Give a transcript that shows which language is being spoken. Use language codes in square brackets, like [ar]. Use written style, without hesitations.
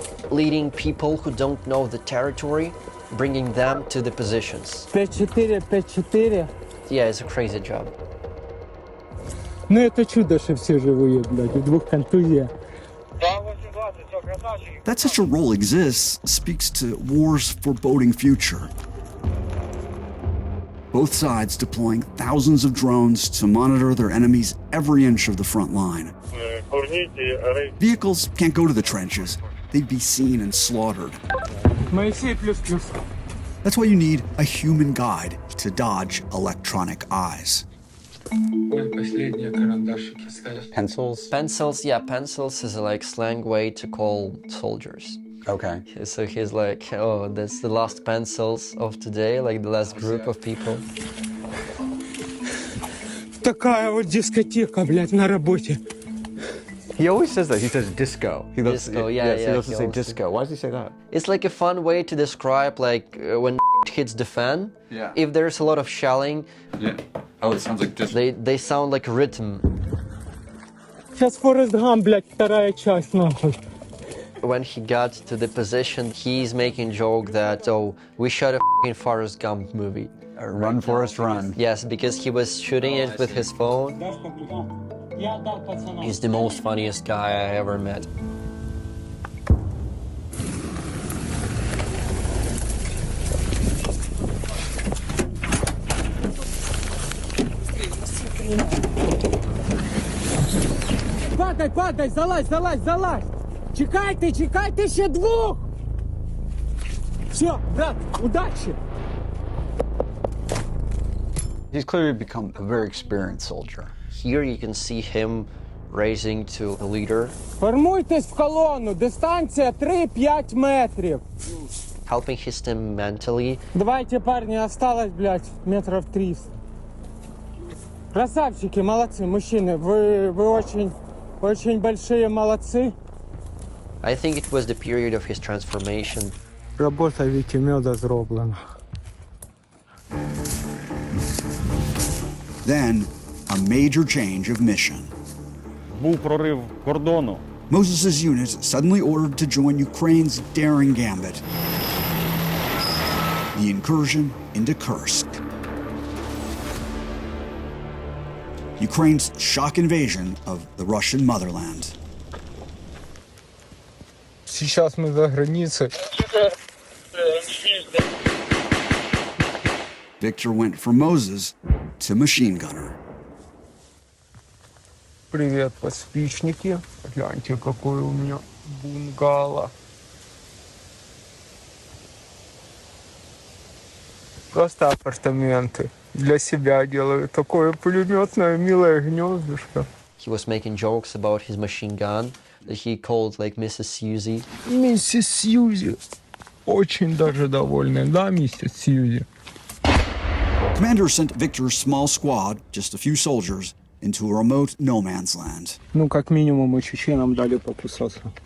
[en] Leading people who don't know the territory, bringing them to the positions. 5-4, 5-4. Yeah, it's a crazy job. [ru] Ну это чудо, что все живые, блядь, у 2 контузия. [en] That such a role exists speaks to war's foreboding future. Both sides deploying thousands of drones to monitor their enemies every inch of the front line. Vehicles can't go to the trenches. They'd be seen and slaughtered. [ru] Моисей плюс-плюс. [en] That's why you need a human guide to dodge electronic eyes. [ru] Последние карандашики ставишь. [en] Pencils? Pencils, yeah, pencils is like slang way to call soldiers. Okay. So he's like, oh, that's the last pencils of today, like the last group of people. [ru] Такая вот дискотека, блядь, на работе. [en] He always says that. He says disco. He loves, Disco, yeah, yes, yeah, he loves to he say always disco. Why does he say that? It's like a fun way to describe like when hits the fan. Yeah. If there's a lot of shelling, Yeah. Oh, it sounds like disco. they sound like rhythm. [ru] Сейчас Форест Гамп, блядь, 2 часть, нахуй. [en] When he got to the position, he's making joke that, oh, we shot a f***ing Forrest Gump movie. Run, Forrest, run. Yes, because he was shooting it with his phone. He's the most funniest guy I ever met. [uk] Падай, падай, залазь, залазь, залазь! Чекайте, чекайте ще 2! [ru] Все, брат, удачи! [en] He's clearly become a very experienced soldier. Here you can see him raising to a leader, [uk] Формуйтесь в колону, дистанція 3-5 метрів. [en] helping his team mentally. [ru] Давайте, парни, осталось, блядь, метров 300. Красавчики, молодцы, мужчины, вы очень большие молодцы. [en] I think it was the period of his transformation. [uk] Робота Вікімеда зроблена. [en] Then, a major change of mission. [uk] Був прорив кордону. [en] Moses' unit suddenly ordered to join Ukraine's daring gambit. The incursion into Kursk. Ukraine's shock invasion of the Russian motherland. [ru] Сейчас мы за границей. [en] Victor went from Moses to machine gunner. [ru] Привет, подспичники. Гляньте, какой у меня бунгало. Просто апартаменты. Для себя делаю такое пулеметное милое гнездышко. [en] He was making jokes about his machine gun that he called like Mrs. Susie. [ru] Миссис Сьюзи. Очень даже довольны, да, миссис Сьюзи? [en] Commander sent Victor's small squad, just a few soldiers, into a remote no man's land. [ru] Ну, как минимум, и чеченам дали покусаться.